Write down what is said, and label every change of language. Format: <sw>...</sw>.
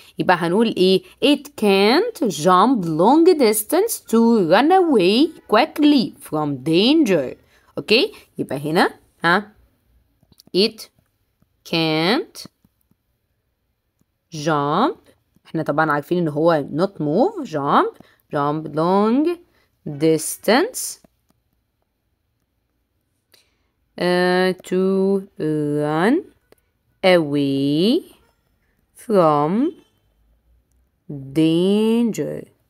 <ar>يبقى هنقول ايه؟</ar> <en>it can't jump long distance to run away quickly from danger. Okay,</en> <ar>يبقى هنا</ar> <en>it can't jump.</en> <ar>احنا طبعا عارفين ان هو</ar> <en>not move jump long distance to run away from danger.</en>